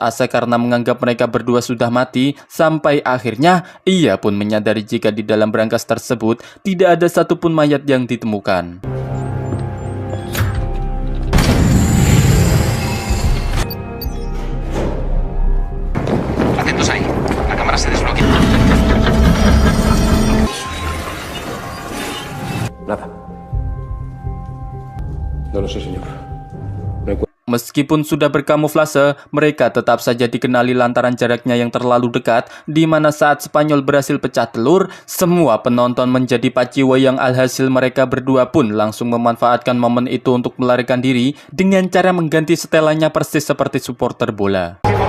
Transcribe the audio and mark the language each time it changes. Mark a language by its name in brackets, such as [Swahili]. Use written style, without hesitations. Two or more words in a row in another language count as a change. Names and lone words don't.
[Indonesian] asa karena menganggap mereka berdua sudah mati, sampai akhirnya ia pun menyadari jika di dalam brankas tersebut tidak ada satupun mayat yang ditemukan. [Spanish] Atentos ahí, la cámara se desbloquea. Nada. No lo sé, señor. [Indonesian] Meskipun sudah berkamuflase, mereka tetap saja dikenali lantaran jaraknya yang terlalu dekat, di mana saat Spanyol berhasil pecah telur, semua penonton menjadi paciwa yang alhasil mereka berdua pun langsung memanfaatkan momen itu untuk melarikan diri dengan cara mengganti setelannya persis seperti supporter bola.